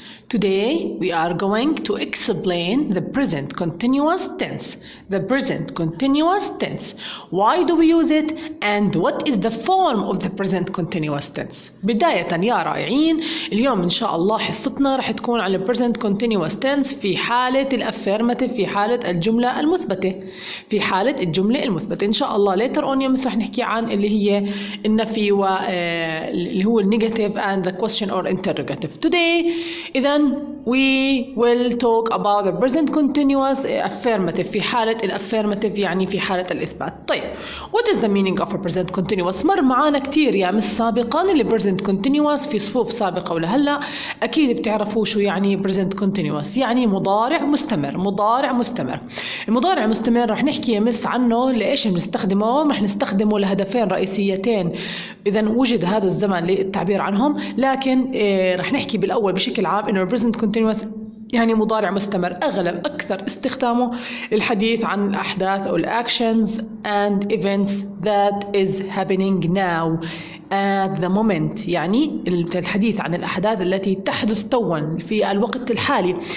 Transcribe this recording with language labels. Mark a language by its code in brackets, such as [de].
[en] Today we are going to explain the present continuous tense. The present continuous tense. Why do we use it and what is the form of the present continuous tense? [ar] بداية يا رائعين، اليوم إن شاء الله حصتنا رح تكون على present continuous tense في حالة الأفيرماتيف، في حالة الجملة المثبتة. في حالة الجملة المثبتة إن شاء الله [en] later on [ar] يوم رح نحكي عن اللي هي النفي اللي هو النيجاتيف [en] and the question or interrogative. Today [ar] إذا [en] we will talk about the present continuous affirmative [ar] في حالة الأفيرماتيف، يعني في حالة الإثبات. طيب [en] what is the meaning of a present continuous؟ [ar] مر معانا كتير يا مس سابقا اللي present continuous في صفوف سابقة ولهلا أكيد بتعرفوا شو يعني present continuous، يعني مضارع مستمر. مضارع مستمر، المضارع المستمر رح نحكي يا مس عنه لإيش بنستخدمه؟ رح نستخدمه لهدفين رئيسيتين إذا وجد هذا الزمن للتعبير عنهم، لكن رح نحكي بالأول بشكل عام إنه present continuous يعني مضارع مستمر أكثر استخدامه للحديث عن الأحداث أو الأكشنز [en] and events that is happening now at the moment، [ar] يعني الحديث عن الأحداث التي تحدث توا في الوقت الحالي.